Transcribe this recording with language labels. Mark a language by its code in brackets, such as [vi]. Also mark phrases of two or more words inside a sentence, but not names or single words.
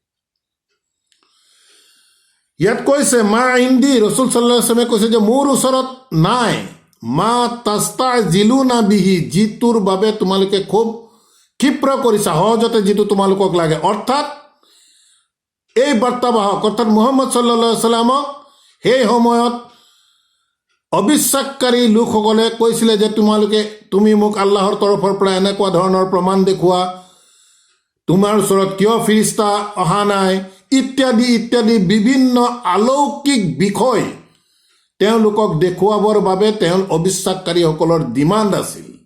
[as] ইয়াত কৈছে [ar] ما عندي, [as] ৰসুল [ar] صلى الله عليه وسلم [as] কৈছে যে মোৰ ওচৰত নাই, [ar] ما تستعجلون به, [as] যিটোৰ বাবে তোমালোকে খুব ক্ষিপ্ৰ কৰিছা, সহজতে যিটো তোমালোকক লাগে। অৰ্থাৎ এই বাৰ্তাবাহক, অৰ্থাৎ মুহাম্মদ [ar] صلى الله عليه وسلم [as] সেই সময়ত অবিশ্বাসকাৰী লোকসকলে কৈছিলে যে তুমি মোক আল্লাহৰ তৰফৰ পৰা এনেকুৱা ধৰণৰ প্ৰমাণ দেখুওৱা, তোমাৰ ওচৰত কিয় ফিৰিষ্টা অহা নাই, ইত্যাদি ইত্যাদি বিভিন্ন অলৌকিক বিষয় তেওঁলোকক দেখুৱাবৰ বাবে অবিশ্বাসকাৰীসকলৰ ডিমাণ্ড আছিল।